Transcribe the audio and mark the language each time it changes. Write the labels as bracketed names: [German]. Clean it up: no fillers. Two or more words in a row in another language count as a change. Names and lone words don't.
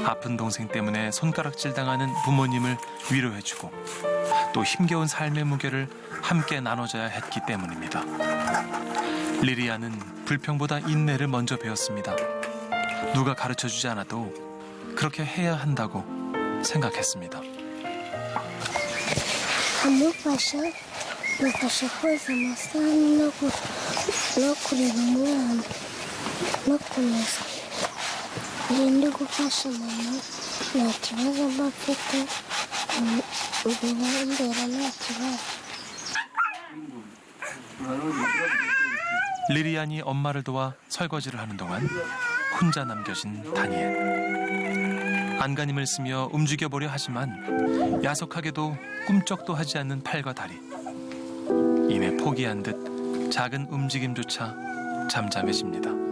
[Korean] 아픈 동생 때문에 손가락질 당하는 부모님을 위로해주고 또 힘겨운 삶의 무게를 함께 나눠져야 했기 때문입니다. 리리아는 불평보다 인내를 먼저 배웠습니다. 누가 가르쳐주지 않아도 그렇게 해야 한다고 생각했습니다. [Kinyarwanda] Nafasha koza amasahani no kurera umwana no kumesa. Iyo ndi gufasha mama nta kibazo mba mfite, mbera nta kibazo. [Korean] 리리안이 엄마를 도와 설거지를 하는 동안 혼자 남겨진 다니엘. 안간힘을 쓰며 움직여보려 하지만 야속하게도 꿈쩍도 하지 않는 팔과 다리. 이내 포기한 듯 작은 움직임조차 잠잠해집니다.